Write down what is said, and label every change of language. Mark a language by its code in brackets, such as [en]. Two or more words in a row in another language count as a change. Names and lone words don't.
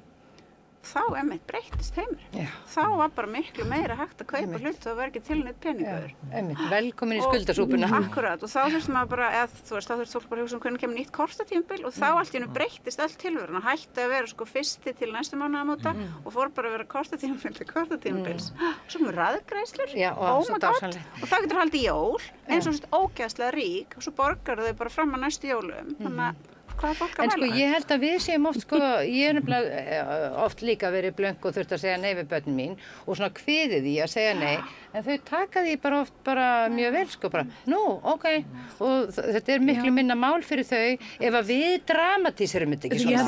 [is] Þá breyttist heimurinn. Þá var bara miklu meira hægt að kaupa hlut og það var ekki til neitt peningur. Velkomin í skuldasúpuna. Akkurat, og þá þurfti maður bara, þá þurfti fólk bara að hugsa hvernig kemur nýtt kortatímabil og þá allt í einu breyttist öll tilverun og hætti að vera fyrsti til næstu mánaðamóta og fór bara að vera kortatímabil til kortatímabils. Svo komur raðgreiðslur, [en] oh my god, [is] og þá getur haldið jól, eins og ógeðslega rík og svo borgar þau bara fram að næstu jólum. Þannig en sko ég held að við séum oft ég er oft líka verið blönk og þurft að segja nei við börnin mín og svona kviðið því að segja nei en þau taka því bara oft mjög vel bara, nú, ok og þetta er miklu minna mál fyrir þau ef að við dramatíserum þetta ekki svona